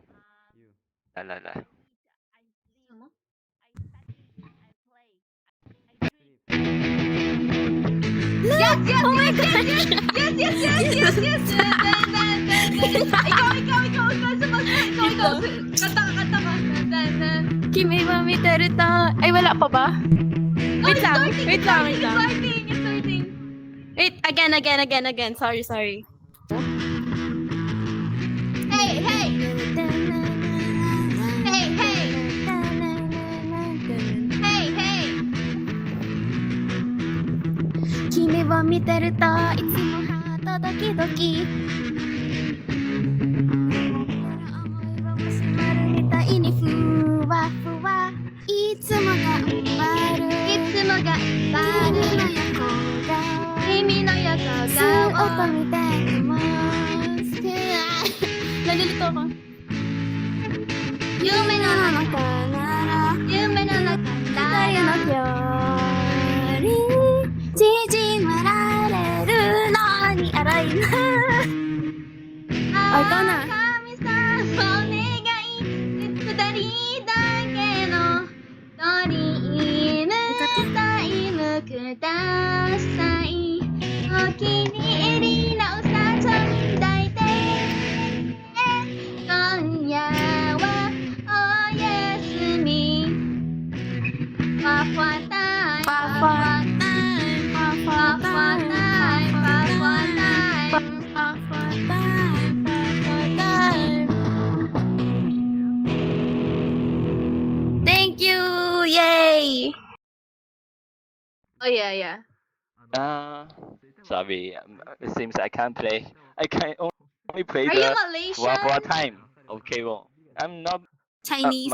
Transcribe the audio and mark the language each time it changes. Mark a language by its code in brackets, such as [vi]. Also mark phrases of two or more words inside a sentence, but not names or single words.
[zh] 来。 [en] Yes! Oh my god. Yes! [tl] Ikaw. Ikaw. Kanta ka. [ja] 君は見てるた. [tl] Ay, wala pa ba? Wait lang. [en] It's starting. Wait, again. Sorry. Hey. Hey. [ja] 君を見てるといつもハートドキドキ思いをマシュマロみたいにふわふわいつも頑張る君の横顔を見ています [tl] nalilito ako [ja] 夢の中なら二人の距離縮められるのに荒いな [tl] ikaw na. [ja] 神様お願い二人だけの鳥犬タイムくださいお気に入りのうさちゃん抱いて今夜はおやすみファファタイムファファタイム、ファファタイム、ファファタイムファファタイム、ファファタイム。 [en] Thank you! Yay! Oh yeah, yeah. Sorry, it seems I can't play. I can only play Are you the Malaysian? one time. Okay, well, I'm not Chinese.